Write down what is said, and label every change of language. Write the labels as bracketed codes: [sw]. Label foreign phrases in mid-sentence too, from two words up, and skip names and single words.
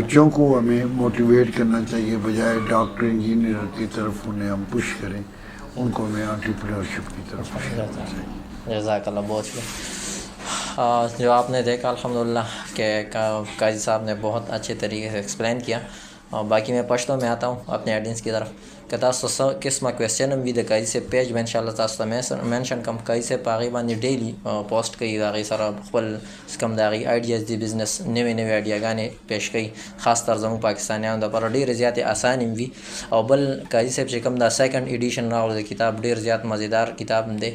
[ur] بچوں کو ہمیں موٹیویٹ کرنا چاہیے, بجائے [en] doctor engineer [ur] کی طرف انہیں ہم پش کریں, ان کو ہمیں انٹرپرینورشپ کی طرف پش کرنا چاہیے. جزاک اللہ, بہت شکریہ. جو آپ نے دیکھا الحمدللہ کہ قاضی صاحب نے بہت اچھے طریقے سے ایکسپلین کیا. اور باقی میں پشتو میں آتا ہوں اپنے آڈینس کی طرف کہ [ps] تاسو قسمه کویسچن هم وي د قاضي صاحب پیج [ur] میں انشاءاللہ [ps] تاسو ته مینشن کوم. قاضي صاحب په هغې باندې [en] daily post [ps] کوي, د هغې سره خپل کوم د هغې آیډیاز دي بزنس نوې آیډیاګانې پیش کوي, خاص تر زموږ پاکستانیانو دپاره ډېرې زیاتې اسان هم وي. او بل قاضي صاحب چې کوم دا [en] second edition [ps] راغلی د کتاب, ډېر زیات مزیدار کتاب هم دی.